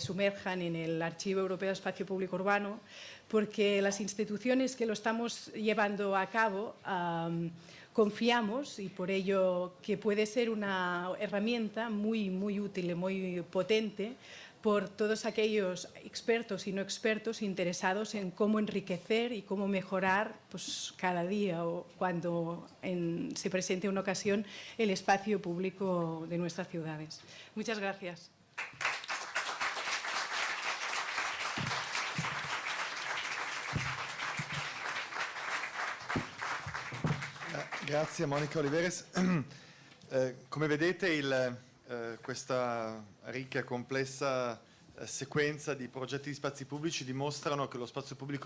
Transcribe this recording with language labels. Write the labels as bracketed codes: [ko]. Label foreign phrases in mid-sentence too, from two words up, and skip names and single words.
[es] sumerjan en el Archivo Europeo de Espacio Público Urbano, porque las instituciones que lo estamos llevando a cabo confiamos y por ello que puede ser una herramienta muy, muy útil y muy potente por todos aquellos expertos y no expertos interesados en cómo enriquecer y cómo mejorar pues, cada día o cuando se presente una ocasión el espacio público de nuestras ciudades. Muchas gracias. [it] Grazie Monica Oliveres. Come vedete questa ricca e complessa sequenza di progetti di spazi pubblici dimostrano che lo spazio pubblico